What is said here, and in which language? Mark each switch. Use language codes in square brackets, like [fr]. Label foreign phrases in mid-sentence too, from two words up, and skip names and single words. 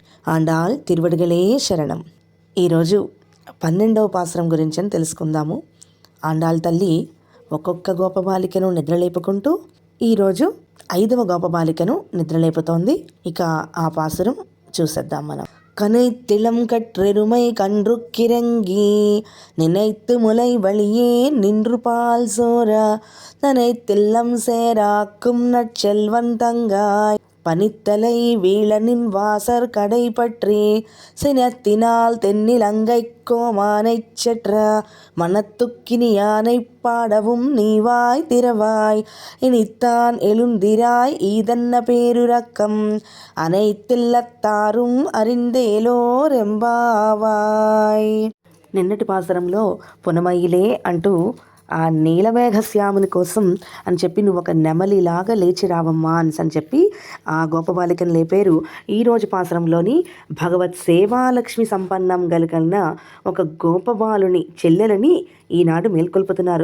[ta] ஆண்டாள் திருவடிகளே சரணம். [te] ఈరోజు 12వ పాసురం గురించి తెలుసుకుందాము. ఆండాళ్ తల్లి ఒక్కొక్క గోపబాలికను నిద్రలేపుకుంటూ ఈరోజు 5వ గోపబాలికను నిద్రలేపుతోంది. ఇక ఆ పాసురం చూసేద్దాం మనం. [ta] கனைத்திளம் கற்றெருமை கன்று கிறங்கி நினைத்து முலை வழியே நின்று பால் சோரா தனைத்தில்லம் சேராக்கும் நற்செல்வன் தங்காய் பனித்தலை வீழனின் வாசர் கடை பற்றி சினத்தினால் தென்னிலங்கை கோமானைச் செற்ற மனத்துக்கினியானை பாடவும் நீவாய் திறவாய் இனித்தான் எழுந்திராய் ஈதன்ன பேருரக்கம் அனைத்தில்லத்தாரும் అరిందేలోరెంబావాయ్. [te] నిన్నటి పాసరంలో పునమయిలే అంటూ ఆ నీలమేఘశ్యాముని కోసం అని చెప్పి నువ్వు ఒక నెమలిలాగా లేచి రావమ్మా అని చెప్పి ఆ గోపబాలికను లేపారు. ఈరోజు పాసరంలోని భగవత్ సేవాలక్ష్మి సంపన్నం కలిగిన ఒక గోపబాలుని చెల్లెలని ఈనాడు మేల్కొల్పుతున్నారు.